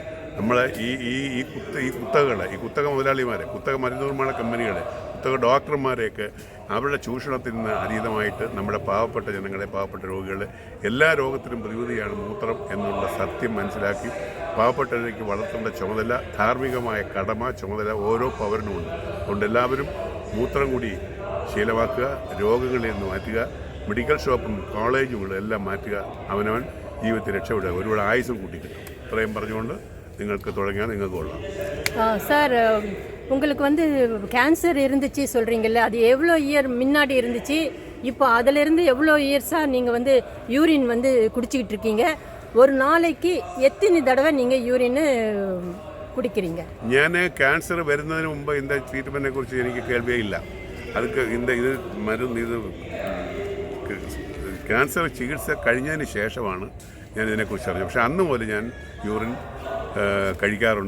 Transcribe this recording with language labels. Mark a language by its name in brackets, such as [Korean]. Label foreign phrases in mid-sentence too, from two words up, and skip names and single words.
[Malayalam] നമ്മളെ ഈ കുത്തക മുതലാളിമാരെ, കുത്തക മരുന്ന് നിർമ്മാണ കമ്പനികളെ, കുത്തക ഡോക്ടർമാരെയൊക്കെ അവരുടെ ചൂഷണത്തിൽ നിന്ന് അതീതമായിട്ട് നമ്മുടെ പാവപ്പെട്ട ജനങ്ങളെ, പാവപ്പെട്ട രോഗികളെ, എല്ലാ രോഗത്തിനും പ്രതിവിധിയാണ് മൂത്രം എന്നുള്ള സത്യം മനസ്സിലാക്കി പാവപ്പെട്ടവരേക്ക് വളർത്തേണ്ട ചുമതല, ധാർമ്മികമായ കടമ, ചുമതല ഓരോ പൗരനുമുണ്ട്. അതുകൊണ്ട് എല്ലാവരും മൂത്രം കൂടി ശീലമാക്കുക, രോഗങ്ങളിൽ നിന്ന് മാറ്റുക, [English] medical shop [Malayalam] കോളേജുകളും എല്ലാം മാറ്റുക, അവനവൻ ജീവിതത്തിൽ രക്ഷപ്പെടുക, ഒരുപാട് ആയുസും കൂട്ടിക്കിട്ടും. ഇത്രയും പറഞ്ഞുകൊണ്ട് നിങ്ങൾക്ക് തുടങ്ങിയാൽ നിങ്ങൾക്ക് കൊള്ളാം. [Tamil] சார், உங்களுக்கு கேன்சர் இருந்துச்சு சொல்கிறீங்கல்ல, அது எவ்வளோ இயர் முன்னாடி இருந்துச்சு? இப்போ அதிலிருந்து எவ்வளோ இயர்ஸாக நீங்கள் யூரின் குடிச்சிக்கிட்டு இருக்கீங்க? ஒரு நாளைக்கு எத்தனை தடவை நீங்கள் யூரின் കുടിக்கிறீங்க? [Malayalam] ഞാൻ ക്യാൻസർ വരുന്നതിന് മുമ്പ് ഇതിൻ്റെ ട്രീറ്റ്മെൻറ്റിനെ കുറിച്ച് എനിക്ക് കേൾവിയേ ഇല്ല. അതൊക്കെ ഇത് മരുന്ന് ക്യാൻസർ ചികിത്സ കഴിഞ്ഞതിന് ശേഷമാണ് ഞാൻ ഇതിനെക്കുറിച്ച് അറിഞ്ഞത്. പക്ഷേ അന്ന് മുതൽ ഞാൻ യൂറിൻ കഴിക്കാറുണ്ട്.